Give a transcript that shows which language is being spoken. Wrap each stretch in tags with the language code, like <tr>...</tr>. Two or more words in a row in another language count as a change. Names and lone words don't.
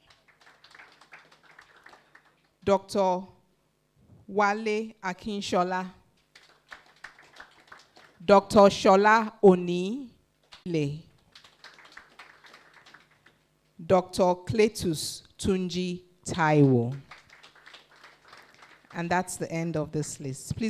<en>Dr. Wale Akinshola. Dr. Shola Oni Le. Dr. Cletus Tunji Taiwo. And that's the end of this list. Please</en>